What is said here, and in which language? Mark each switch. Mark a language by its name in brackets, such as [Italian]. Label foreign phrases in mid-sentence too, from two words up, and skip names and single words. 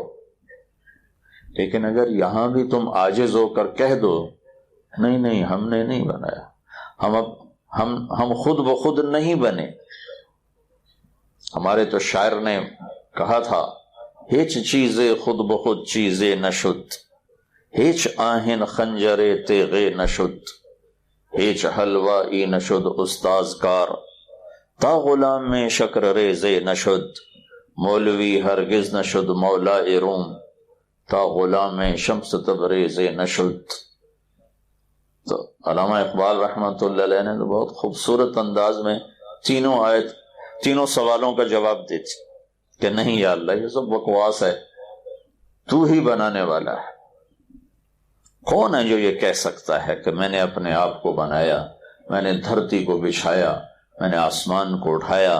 [Urdu] لیکن اگر یہاں بھی تم عاجز ہو کر کہہ دو نہیں نہیں ہم نے نہیں بنایا، ہم خود بخود نہیں بنے، ہمارے تو شاعر نے کہا تھا، [Persian] ہیچ چیزیں خود بخود چیزیں نشد، ہیچ آہن خنجر تیغے نشد، ہیچ حلوائی نشد استاذ کار، تا غلام میں شکر ریزے نشد، مولوی ہرگز نشد مولا روم، تا غلام شمس تبریز نشد۔ [Urdu] تو علامہ اقبال [Arabic] رحمۃ اللہ علیہ [Urdu] نے تو بہت خوبصورت انداز میں تینوں سوالوں کا جواب دیتی کہ نہیں یا اللہ، یہ سب بکواس ہے، تو ہی بنانے والا ہے۔ کون ہے جو یہ کہہ سکتا ہے کہ میں نے اپنے آپ کو بنایا، میں نے دھرتی کو بچھایا، میں نے آسمان کو اٹھایا؟